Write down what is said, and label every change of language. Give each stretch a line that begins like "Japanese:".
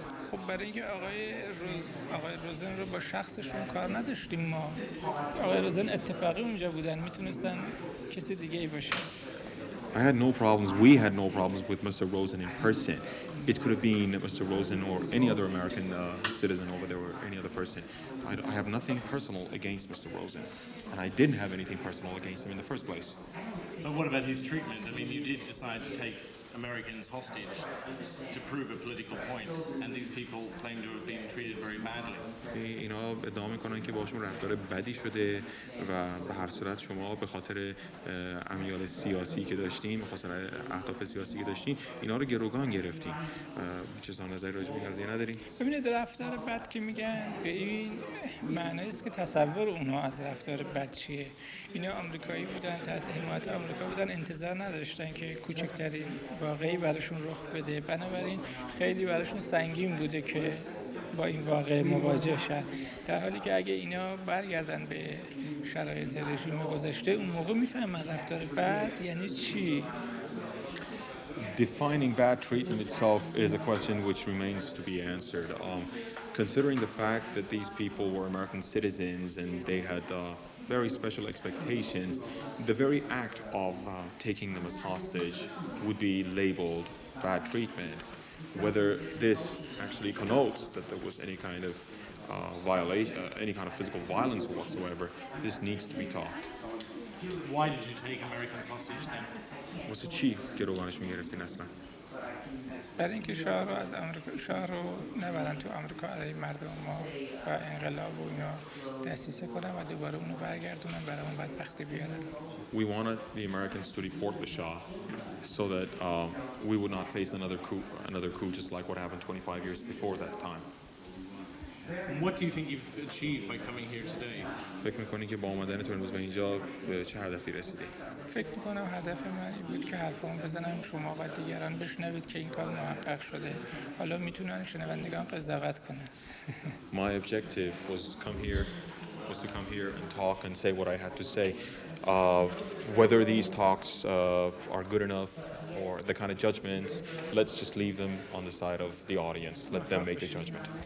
Persian: خب برای اینکه آقای روزن رو با شخصشون کار نداشتیم ما. آقای روزن اتفاقی اونجا بودن، میتونستن کسی دیگه ای باشه.
English: I had no problems. We had no problems with Mr. Rosen in person. It could have been Mr. Rosen or any other American citizen over there or any other person. I have nothing personal against Mr. Rosen. And I didn't have anything personal against him in the first place. But what about his treatment? I mean, you did decide to take Americans hostage to prove a political point, and these people claim to have been treated very badly.
Persian: اینا ادعا میکنن که باشون رفتار بدی شده و به هر صورت شما به خاطر امیال سیاسی که داشتین، به خاطر اهداف سیاسی که داشتین، اینا رو گروگان گرفتین. چه نظری راجع به این قضیه ندارین؟ ببینید رفتار بد که میگن به این معنی است که تصور اونها از رفتار بد چیه. اینا آمریکایی بودن، تحت حمایت آمریکا بودن، انتظار نداشتن که کوچکترین واقعی براشون رخ بده. بنابراین خیلی براشون سنگین بوده که با این واقع مواجه شدن. در حالی که اگه اینا برگردن به شرایط رژیم گذشته، اون موقع میفهمن رفتار بد یعنی چی.
English: Defining bad treatment itself is a question which remains to be answered. Considering the fact that these people were American citizens and they had very special expectations, the very act of taking them as hostage would be labeled bad treatment. Whether this actually connotes that there was any kind of violation, any kind of physical violence whatsoever, this needs to be taught. Why did you take Americans hostage then?
Persian: واسه چی گروگانشون گرفتین اصلا؟ برای اینکه شاه رو از آمریکا، شاه رو نبرن تو آمریکا علیه مردم ما و انقلاب و اینا دسیسه کنن و دوباره اونو برگردونن برای اون بدبختی بیارن.
English: We wanted the Americans to deport the Shah so that we would not face another coup just like what happened 25 years before that time. What do you think you've achieved by coming here today?
Persian: فکر می‌کنی که با اومدنتون امروز به اینجا به چه هدفی رسیدی؟ فکر میکنم هدف من این بود که حرفمو بزنم شما و دیگران بشنوید که این کار محقق شده. حالا میتونن شنوندگان قضاوت کنن.
English: My objective was to come here and talk and say what I had to say. Whether these talks are good enough or the kind of judgments, let's just leave them on the side of the audience. Let them make the judgment.